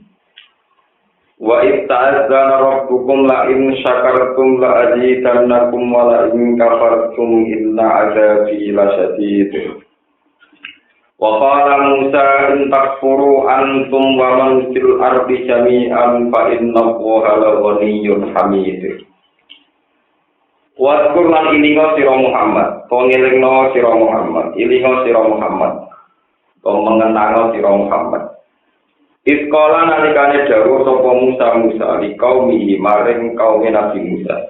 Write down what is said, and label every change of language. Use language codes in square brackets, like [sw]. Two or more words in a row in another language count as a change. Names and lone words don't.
[ar] وإذ تأذّن ربكم لئن شكرتم لأزيدنكم ولئن كفرتم إن عذابي لشديد. وقال موسى إن تكفروا أنتم ومن في الأرض جميعا فإن الله لغنيّ حميد. [jv] Wa qur'an ilinga sira Muhammad, pengelingno sira Muhammad, ilinga sira Muhammad, mengenang sira Muhammad. Iskola nalikane dawuh sapa Musa [ar] لقومه [jv] maring kaum Nabi Musa.